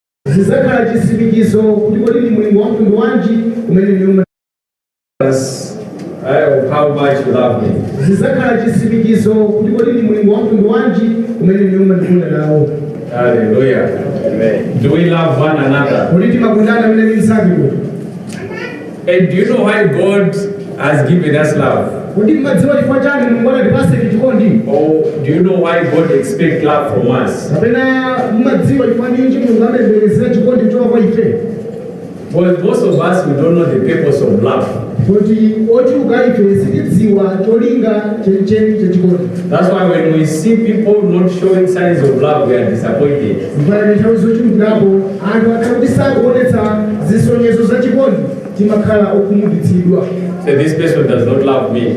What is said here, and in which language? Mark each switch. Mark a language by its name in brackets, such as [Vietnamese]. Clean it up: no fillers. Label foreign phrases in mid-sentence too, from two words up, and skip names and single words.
[Nyanja] zizakhala chisimikizo kuti kodi ndi mulungu wa mtundu wanji umene ndi [English] how much you love me. [Nyanja] zizakhala chisimikizo kuti kodi ndi mulungu wa mtundu wanji umene ndi umandikunda nawo. [English] Hallelujah. Amen. Do we love one another? [Nyanja] Kodi timakundana mene ndi msaki kuti? [English] And do you know why God has given us love? [Nyanja] Kodi mmadziwa chifukwa chani mulungu anatipasa chikondi? [English] Or do you know why God expects love from us? [Nyanja] Kapena mmadziwa chifukwa ninji mulungu amembekezera chikondi kuchoka kwa ife? [English] Well, most of us, we don't know the purpose of love. That's why when we see people not showing signs of love, we are disappointed. So this person does not love me.